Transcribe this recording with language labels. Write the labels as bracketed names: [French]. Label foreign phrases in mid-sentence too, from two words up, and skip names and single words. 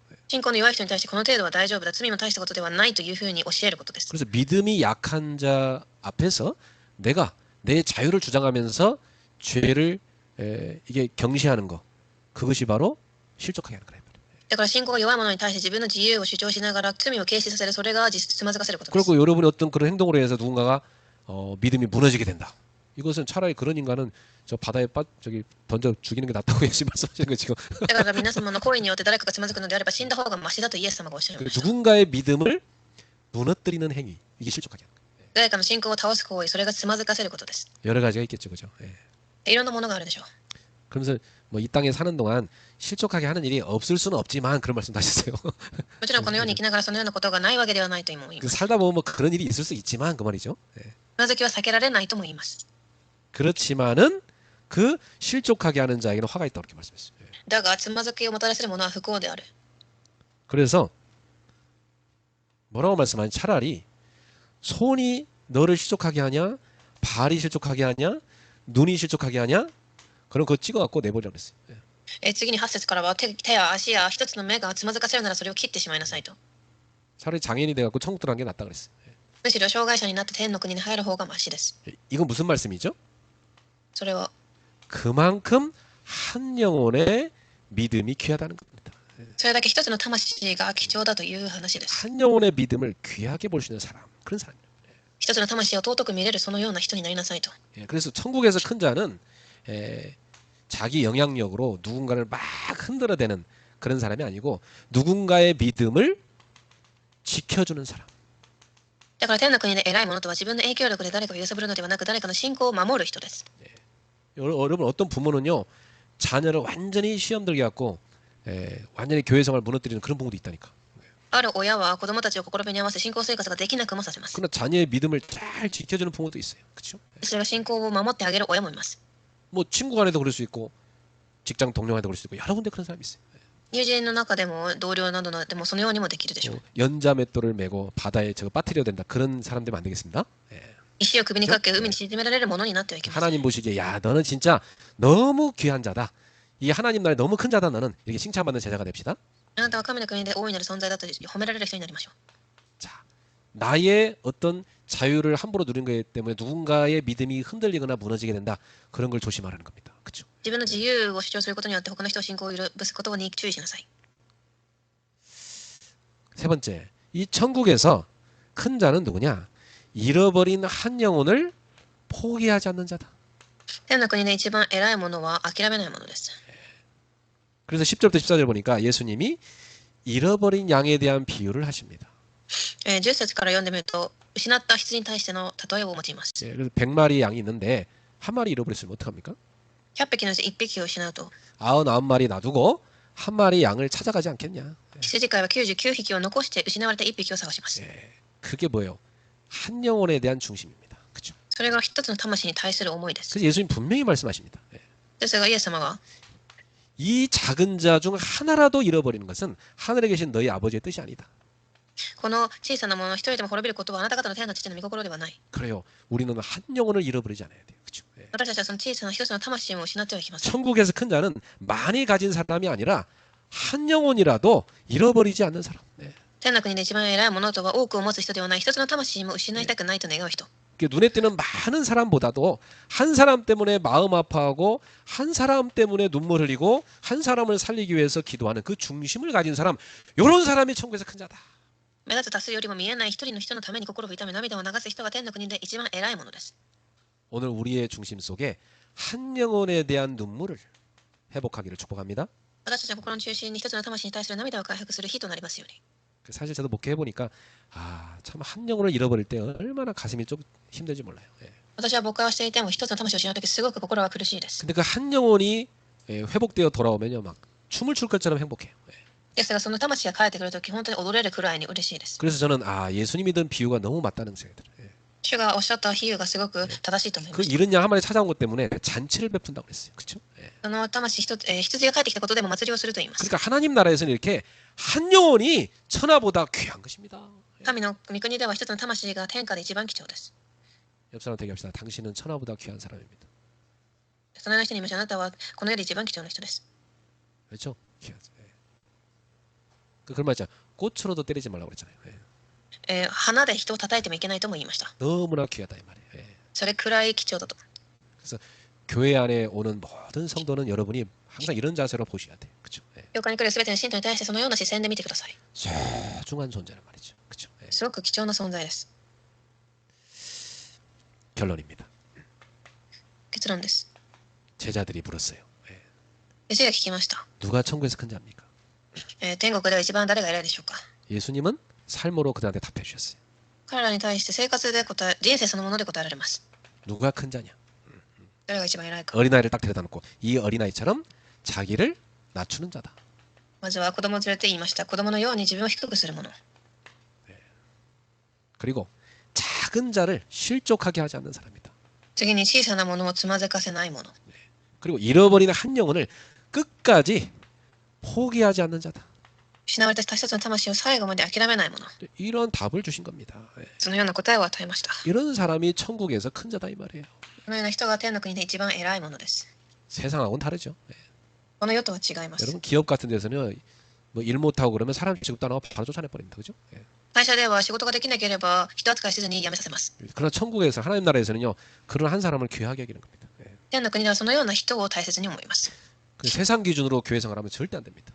[Japanese] 信仰の弱い人に対してこの程度は大丈夫だ、罪も大したことではないというふうに教えることです。 [Korean] 그래서 믿음이 약한 자 앞에서 내가 내 자유를 주장하면서 죄를 이게 경시하는 거, 그것이 바로 실족하게 하는 거예요. [Japanese] だから信仰が弱い者に対して自分の自由を主張しながら罪を軽視させる、それがつまずかせることです。 [Korean] 그리고 여러분이 어떤 그런 행동으로 해서 누군가가 믿음이 무너지게 된다. 이것은 차라리 그런 인간은 저 바다에 저기 던져 죽이는 게 낫다고 예수님 말씀하시는 거 지금. [Japanese] だから皆様の行為によって誰かがつまずくのであれば死んだ方がマシだとイエス様がおっしゃいました。 [Korean] 누군가의 믿음을 무너뜨리는 행위. 이게 실족하게 하는 거예요. [Japanese] 誰かの信仰を倒す行為、それがつまずかせることです。 [Korean] 여러 가지가 있겠죠, 그죠? 예. [Japanese] いろんなものがあるでしょう。 [Korean] 그러면서 뭐 이 땅에 사는 동안 실족하게 하는 일이 없을 수는 없지만 그런 말씀도 하셨어요. [Japanese] もちろんこの世に生きながらそのようなことがないわけではないとも言います。 [Korean] 살다 보면 뭐 그런 일이 있을 수 있지만 그 말이죠. 예. [Japanese] つまずきは避けられないとも言います。 [Korean] 그렇지만은 그 실족하게 하는 자에게는 화가 있다고 이렇게 말씀했어요. 예. [Japanese] だが、つまずきをもたらせるものは不幸である。 [Korean] 그래서 뭐라고 말씀하니 차라리 손이 너를 실족하게 하냐, 발이 실족하게 하냐, 눈이 실족하게 하냐, 그럼 그거 찍어갖고 내버리라고 그랬어요. 예. [Japanese] 次に8節からは手や足や一つの目がつまずかせるならそれを切ってしまいなさいと。 [Korean] 차라리 장애인이 돼갖고 천국 들어간 게 낫다 그랬어요. 예. [Japanese] むしろ障害者になって天の国に入る方がマシです。 [Korean] 이건 무슨 말씀이죠? [Japanese] それは [Korean] 그만큼 한 영혼의 믿음이 귀하다는 겁니다. [Japanese] それだけ一つの魂が貴重だという話です。 [Korean] 한 영혼의 믿음을 귀하게 볼 수 있는 사람, 그런 사람입니다. [Japanese] 一つの魂を尊く見れるそのような人になりなさいと。 [Korean] 예, 그래서 천국에서 큰 자는 자기 영향력으로 누군가를 막 흔들어대는 그런 사람이 아니고 누군가의 믿음을 지켜주는 사람. [Japanese] だから天の国で偉いものとは自分の影響力で誰かを揺さぶるのではなく誰かの信仰を守る人です。 [Korean] 여러분 어떤 부모는요 자녀를 완전히 시험 들게 갖고 완전히 교회 생활 무너뜨리는 그런 부모도 있다니까. [Japanese] ある親は子供たちを心に合わせ信仰生活ができなくもさせます。 [Korean] 그러나 자녀의 믿음을 잘 지켜주는 부모도 있어요. 그렇죠? [Japanese] それが信仰を守ってあげる親もいます。 [Korean] 뭐 친구 간에도 그럴 수 있고 직장 동료 간에도 그럴 수 있고 여러 군데 그런 사람이 있어요. [Japanese] 友人の中でも同僚などでもそのようにもできるでしょう。 [Korean] 연자 맷돌을 메고 바다에 저거 빠뜨려야 된다. 그런 사람 되면 안 되겠습니다. 예. [Japanese] 石を首にかけ海に沈められるものになってはいけません。 [Korean] 하나님 보시기에 야 너는 진짜 너무 귀한 자다. 이 하나님 나라에 너무 큰 자다. 너는 이렇게 칭찬받는 제자가 됩시다. [Japanese] あなたは神の国で大いなる存在だと褒められる人になりましょう。 [Korean] 자, 나의 어떤 자유를 함부로 누린 거기 때문에 누군가의 믿음이 흔들리거나 무너지게 된다. 그런 걸 조심하라는 겁니다. 그렇죠? [Japanese] 自分の自由を主張することによって他の人を信仰を許すことに注意しなさい。 [Korean] 세 번째, 이 천국에서 큰 자는 누구냐? 잃어버린 한 영혼을 포기하지 않는 자다. [Japanese] 天の国で一番偉いものは諦めないものです。 [Korean] 그래서 10절부터 14절 보니까 예수님이 잃어버린 양에 대한 비유를 하십니다. [Japanese] 10 節から読んでみると失った羊に対しての例えを用います。 [Korean] 예, 그래서 100마리 양이 있는데 한 마리 잃어버렸으면 어떡합니까? [Japanese] 100 匹のうち1匹を失うと [Korean] 99마리 놔두고 한 마리 양을 찾아가지 않겠냐? [Japanese] 羊飼いは99匹を残して失われた1匹を探します。 [Korean] 예, 그게 뭐예요? 한 영혼에 대한 중심입니다. 그렇죠? [Japanese] それが一つの魂に対する思いです。 [Korean] 그래서 예수님 분명히 말씀하십니다. 예. [Japanese] ですがイエス様が [Korean] 이 작은 자 중 하나라도 잃어버리는 것은 하늘에 계신 너희 아버지의 뜻이 아니다. [Japanese] この小さなもの一人でも滅びることはあなた方の天の父の御心ではない。 [Korean] 그래요. 우리는 한 영혼을 잃어버리지 않아야 돼요. 그렇죠? 예. [Japanese] 私たちはその小さな一つの魂も失ってはいけません。 [Korean] 천국에서 큰 자는 많이 가진 사람이 아니라 한 영혼이라도 잃어버리지 않는 사람. 예. [Japanese] 天の国で一番偉いものとは多くを持つ人ではない一つの魂も失いたくないと願う人。 [Korean] 눈에 띄는 많은 사람보다도 한 사람 때문에 마음 아파하고 한 사람 때문에 눈물 흘리고 한 사람을 살리기 위해서 기도하는 그 중심을 가진 사람, 이런 사람이 천국에서 큰 자다. [Japanese] 目立つ多数よりも見えない一人の人のために心を痛め涙を流す人が天の国で一番偉いものです。 [Korean] 오늘 우리의 중심 속에 한 영혼에 대한 눈물을 회복하기를 축복합니다. [Japanese] 私たちの心の中心に一つの魂に対する涙を回復する日となりますように。 [Korean] 사실 저도 목회해 보니까 참 한 영혼을 잃어버릴 때 얼마나 가슴이 좀 힘들지 몰라요. 예. [Japanese] 私は僕はしていても一つの魂を失うときすごく心が苦しいです。 [Korean] 근데 그 한 영혼이 회복되어 돌아오면요 막 춤을 출 것처럼 행복해요. 예. [Japanese] ですがその魂が帰ってくるとき本当に踊れるくらいに嬉しいです。 [Korean] 그래서 저는 예수님이 든 비유가 너무 맞다는 생각이 들어요. 예. [Japanese] 主がおっしゃった比喩がすごく正しいと思いま [Korean] 그 [Japanese] す。 [Korean] 잃은 양 한 마리 찾아온 것 때문에 잔치를 베푼다고 그랬어요. 그렇죠? 예. [Japanese] その魂羊が帰ってきたことでも祭りをすると言います。 [Korean] 그러니까 하나님 나라에서는 이렇게 한 영혼이 천하보다 귀한 것입니다. [Japanese] 神の御国では一つの魂が天下で一番貴重です。 [Korean] 옆 사람한테 얘기합시다. 당신은 천하보다 귀한 사람입니다. [Japanese] 隣の人に言いましょう。あなたはこの世で一番貴重な人です。 [Korean] 그렇죠? 귀한. 예. 그런 말 있잖아요. 꽃으로도 때리지 말라고 그랬잖아요. 예. [Japanese] 花で人を叩いてもいけないとも言いました。 [Korean] 너무나 귀하다 이 말이에요. 예. [Japanese] それくらい貴重だと。 [Korean] 그래서 교회 안에 오는 모든 성도는 여러분이 항상 이런 자세로 보셔야 돼요. 그렇죠? 예. [Japanese] 教会に来るすべての信徒に対してそのような視線で見てください。 [Korean] 소중한 존재란 말이죠. 그렇죠? 예. [Japanese] すごく貴重な存在です。 [Korean] 결론입니다. [Japanese] 結論です。 [Korean] 제자들이 물었어요. 예. [Japanese] 弟子が聞きました。 [Korean] 누가 천국에서 큰 자입니까? [Japanese] 天国では一番誰が偉いでしょうか。 [Korean] 예수님은 삶으로 그들한테 답해 주셨어요. [Japanese] 彼らに対して生活で答え、人生そのもので答えられます。 [Korean] 누가 큰 자냐? [Japanese] 誰が一番偉いか。 [Korean] 어린아이를 딱 데려다 놓고 이 어린아이처럼 자기를 낮추는 자다. [Japanese] まずは子供を連れて言いました。子供のように自分を低くするもの。 [Korean] 그리고 작은 자를 실족하게 하지 않는 사람이다. [Japanese] 次に小さなものをつまずかせないもの。 [Korean] 그리고 잃어버리는 한 영혼을 끝까지 포기하지 않는 자다. [Japanese] 失われた一つの魂を最後まで諦めないもの。 [Korean] 이런 답을 주신 겁니다. [Japanese] そのような答えを与えました。 [Korean] 이런 사람이 천국에서 큰 자다 이 말이에요. [Japanese] このような人が天の国で一番偉いものです。 [Korean] 세상하고는 다르죠. [Japanese] この世とは違います。 [Korean] 여러분 기업 같은 데서는 뭐 일 못하고 그러면 사람 취급도 안 하고 바로 쫓아내 버립니다. 그죠? [Japanese] 会社では仕事ができなければ人扱いせずに辞めさせます。 [Korean] 그러나 천국에서 하나님 나라에서는요. 그런 한 사람을 귀하게 여기는 겁니다. [Japanese] 天の国ではそのような人を大切に思います。 [Korean] 그 세상 기준으로 교회 생활하면 절대 안 됩니다.